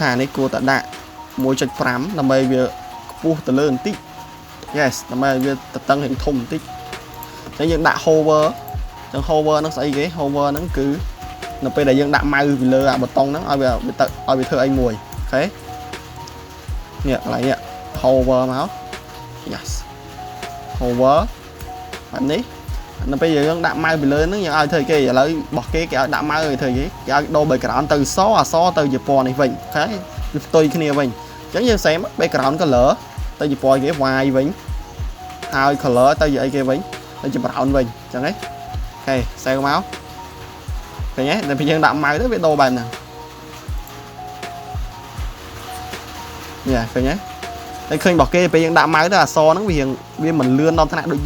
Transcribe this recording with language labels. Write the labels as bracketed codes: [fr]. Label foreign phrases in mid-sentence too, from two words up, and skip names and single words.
[km] ថានេះគួរតែដាក់ 1.5 ដើម្បីវាខ្ពស់ទៅលើបន្តិច yes ដើម្បីឲ្យវាតតឹងរៀងធំបន្តិចអញ្ចឹងយើងដាក់ hover អញ្ចឹង hover ហ្នឹងស្អីគេ hover ហ្នឹងគឺ នៅពេលដែលយើងដាក់ mouse ពីលើអាប៊ូតុងហ្នឹងឲ្យវាធ្វើអីមួយអូខេនេះកន្លែងនេះ hover មក yes hover បែប នេះនៅពេលយើងដាក់ mouse ពីលើហ្នឹងយើងឲ្យធ្វើគេឥឡូវរបស់គេឲ្យដាក់ mouse ឲ្យធ្វើគេឲ្យដូរ background ទៅអសទៅជាពណ៌នេះវិញអូខេវាផ្ទុយគ្នាវិញអញ្ចឹងយើង [en] same background color [km] ទៅជាពណ៌គេ white វិញហើយ color ទៅជាអីគេវិញទៅជា brown វិញអញ្ចឹងហ៎អូខេ save មកឃើញទេដល់ពេលយើងដាក់ mouse ទៅវាដូរបែបហ្នឹង យ៉ាឃើញទេតែឃើញរបស់គេពេលយើងដាក់ mouse ទៅអក្សរហ្នឹងវាមិនលឿនដល់ថ្នាក់ដូច